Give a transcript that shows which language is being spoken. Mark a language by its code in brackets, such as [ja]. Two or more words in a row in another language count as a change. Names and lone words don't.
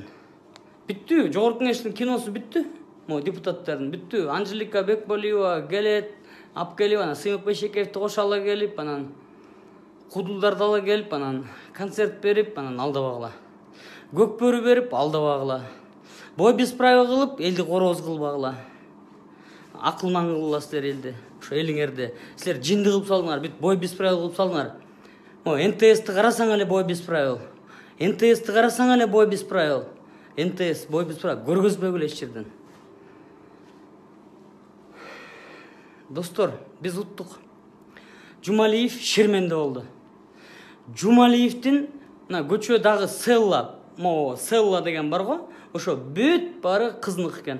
[ky] Бүттү, жогорку кеңештин киносу бүттү. Могу депутаттардын бүттү. Анжелика Бекболиева келет, алып келип, анан Сыймык Бейшекеевди кошо келип, анан кудулдарды ала келип, анан концерт берип, анан алдабагыла. Көкбөрү берип, алдабагыла. [ru] Бой без правил [ky] кылып, элди короз кылбагыла. Акылман кылгыла силер элди. Ошо элиңерди. Силер жинди кылып салдыңар, бүт [ru] бой без правил [ky] кылып салдыңар. НТСти карасаң эле [ru] бой без правил. [ky] НТСти карасаң эле [ru] бой без правил. [ky] НТС [ru] бой без правил [ky] көргөзбөгүлө эч жерден. Достор, биз уттук. Жумалиев шерменде болду. Жумалиевдин көчө дагы Селла деген бар го, ошо бүт бары кызынык экен.